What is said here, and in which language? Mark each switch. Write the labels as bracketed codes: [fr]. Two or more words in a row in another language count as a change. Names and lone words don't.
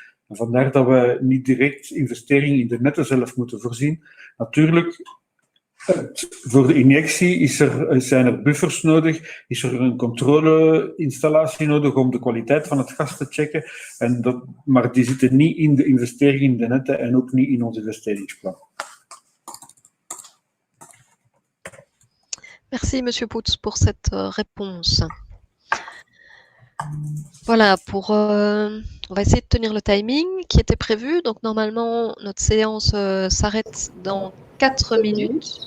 [nl] En vandaar dat we niet direct investeringen in de netten zelf moeten voorzien. Natuurlijk, voor de injectie zijn er buffers nodig, is er een controleinstallatie nodig om de kwaliteit van het gas te checken. Maar die zitten niet in de investeringen in de netten en ook niet in ons investeringsplan. [fr] Merci, Monsieur Poets, pour cette réponse. Voilà, on va essayer de tenir le timing qui était prévu. Donc, normalement, notre séance s'arrête dans 4 minutes.